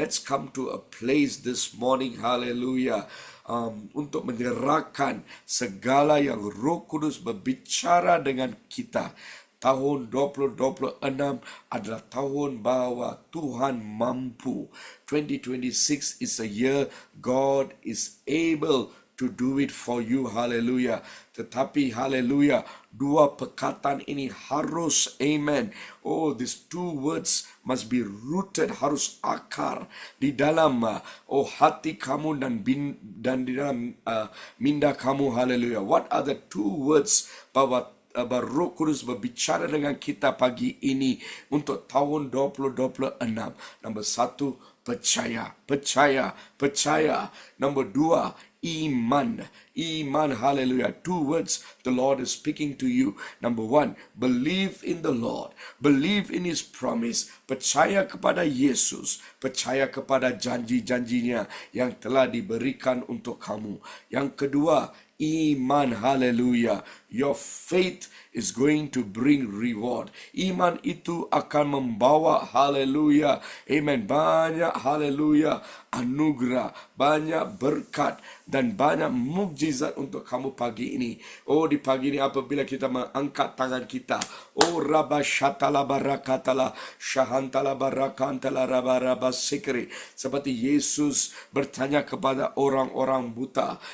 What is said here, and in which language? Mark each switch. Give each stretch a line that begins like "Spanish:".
English: Let's come to a place this morning, haleluya.
Malay: Untuk menyerahkan segala yang Roh Kudus berbicara dengan kita. Tahun 2026 adalah tahun bahwa Tuhan mampu.
English: 2026 is a year God is able to do it for you, haleluya.
Malay: Tetapi haleluya, dua perkataan ini harus, amen. Oh,
English: these two words must be rooted,
Malay: harus akar di dalam hati kamu dan di dalam minda kamu, haleluya.
English: What are the two words
Malay: bahwa Roh Kudus berbicara dengan kita pagi ini untuk tahun 2026? Nombor satu, percaya. Nombor dua, iman, hallelujah.
English: Two words the Lord is speaking to you. Number one, believe in the Lord, believe in His promise.
Malay: Percaya kepada Yesus, percaya kepada janji-janjinya yang telah diberikan untuk kamu. Yang kedua, iman, hallelujah.
English: Your faith is going to bring reward.
Malay: Iman itu akan membawa, hallelujah, amen, banyak, hallelujah, anugerah, banyak berkat dan banyak mukjizat untuk kamu pagi ini. Oh, di pagi ini apabila kita mengangkat tangan kita, oh rabashatala barakatala shahantala barakantala rabaraba sikri, seperti Yesus bertanya kepada orang-orang buta.